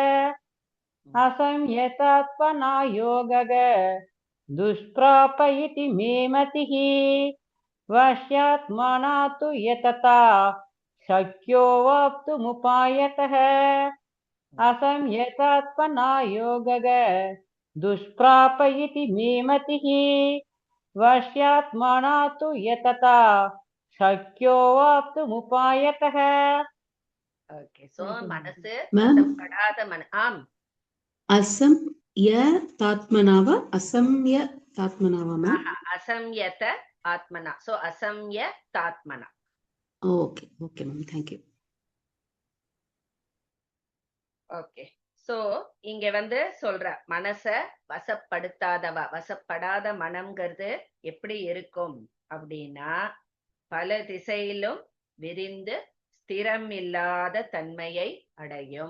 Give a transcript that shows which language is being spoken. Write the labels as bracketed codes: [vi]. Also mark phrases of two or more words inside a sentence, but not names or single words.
[sa] असंयतात्मना योगः दुष्प्राप इति मे मतिः वश्यात्मना तु यतता शक्यो वाप्तुमुपायतः. असंयतात्मना योगः दुष्प्राप इति मे मतिः वश्यात्मना तु यतता शक्यो वाप्तुमुपायतः. [en] Okay, so [ta] மனசு வசப்படாத ஆம். அசம்யதாத்மனாவா அசம்யதாத்மனாவா மேம்? [sa] असंयत आत्मना. சோ அசம்யதாத்மனா. [en] okay okay ma'am, thank you. okay, so [ta] இங்க சொல்ற மனச வசப்படாத மனம்ங்கிறது எப்படி இருக்கும் அப்படின்னா, பல திசையிலும் விரிந்து ஸ்திரம் இல்லாத தன்மையை அடையும்.